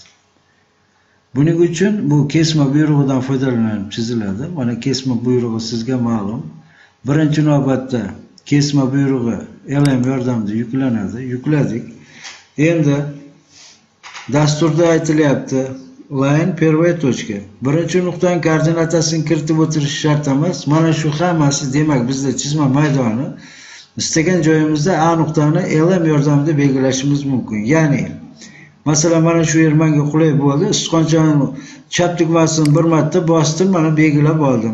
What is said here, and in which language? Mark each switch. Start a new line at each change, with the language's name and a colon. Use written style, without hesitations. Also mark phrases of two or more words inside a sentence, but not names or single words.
Uzbek: Buning uchun bu kesma buyrug'idan foydalanib chiziladi. Mana kesma buyrug'i sizga ma'lum. Birinchi navbatda kesma buyrug'i LM yordamida yuklanadi. Yukladik. Endi dasturda aytilyapti
Russian: line первая точка.
Uzbek: Birinchi nuqtaning koordinatasini kiritib o'tirish shart emas. Mana shu hammasi, demak bizda chizma maydoni istagan joyimizda A nuqtani LM yordamida belgilashimiz mumkin. Ya'ni masalan mana shu yer menga qulay bo'ldi. Sichqonchani chap tugmasini bir marta bosdim, mana belgilab oldim.